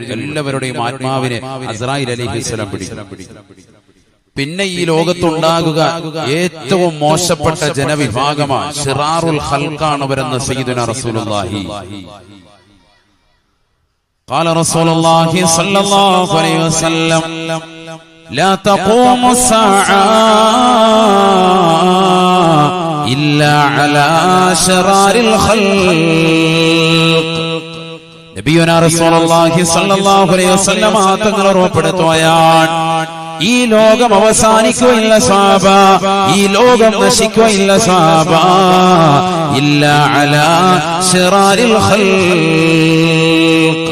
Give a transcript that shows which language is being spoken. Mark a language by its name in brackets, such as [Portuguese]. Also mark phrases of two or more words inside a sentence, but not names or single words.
[Malayalam] എല്ലാവരുടെയും ആത്മാവിനെ അസ്രായീൽ അലൈഹിസ്സലാം പിടിക്കും. പിന്നെ ഈ ലോകത്തുണ്ടാകുക ഏറ്റവും മോശപ്പെട്ട ജനവിഭാഗമാണ്, [Arabic] شرار الخلق [Malayalam] അവരെന്ന് [Arabic] سيدنا رسول الله. قال رسول الله صلى الله عليه وسلم لا تقوم الساعة إلا على شرار الخلق. نبينا رسول الله صلى الله عليه وسلم [Malayalam] തങ്ങൾ ഉറപ്പെടുത്തുകയാണ്, ഈ ലോകം അവസാനിക്കുകയില്ല സ്വഹാബ, ഈ ലോകം നശിക്കുകയില്ല സ്വഹാബ, [Arabic] إلا على شرار الخلق.